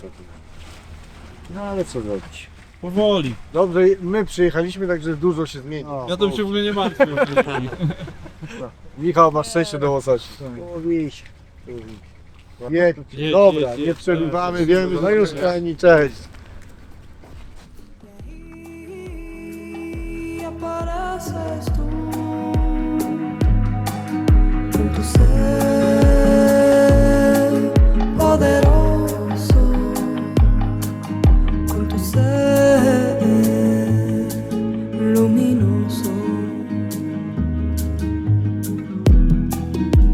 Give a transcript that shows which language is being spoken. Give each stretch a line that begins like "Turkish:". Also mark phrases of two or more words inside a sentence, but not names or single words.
Polish: No ale co zrobić? Powoli. Dobrze, my przyjechaliśmy, także dużo się zmieni. No, Ja to się w ogóle nie martwię. Michał, masz szczęście do łososi. Łowić. Jedź, Jedź, dobra, jedź, nie jedź, przerywamy, tak. wiemy, no już kochani, cześć.
Spanish: Y apareces tú con tu ser poderoso, con tu ser luminoso.